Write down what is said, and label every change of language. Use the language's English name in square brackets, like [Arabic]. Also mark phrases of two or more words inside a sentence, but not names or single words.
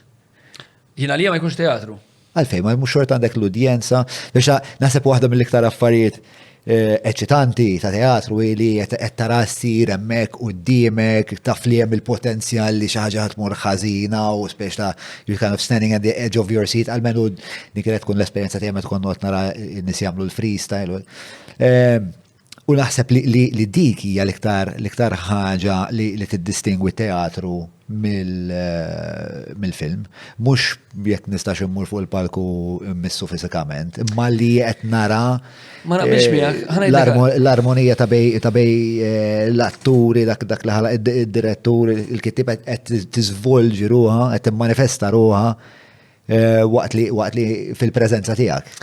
[Maltese] Jiena li ma jkunx teatru. Għalfej, ma mhux xort għandek l-udjenza, biex naħseb waħda mill-iktar affarijiet eċitanti ta' teatru li qed tara ssir hemmhekk quddiemek, taf li hemm il-potenzjal li xi ħaġa tmur ħażina u speċ ta' [English] you're kind of standing at the edge of your seat, [Maltese] għalmenu din kienet tkun l-esperjenza tiegħek tkun noqgħod nara n-nies jagħmlu l-freestyle. U naħseb li dik hija l-iktar ħaġa li tiddistingwi teatru mill-film. Mhux jekk nistax immur fuq il-palku immissu fiżikament, imma li qed nara l-armonija ta' bej l-atturi, dak li ħalaq id-direttur, il-kittib qed tiżvolġi ruha, qed timmanifesta ruha waqt li fil-preżenza tiegħek.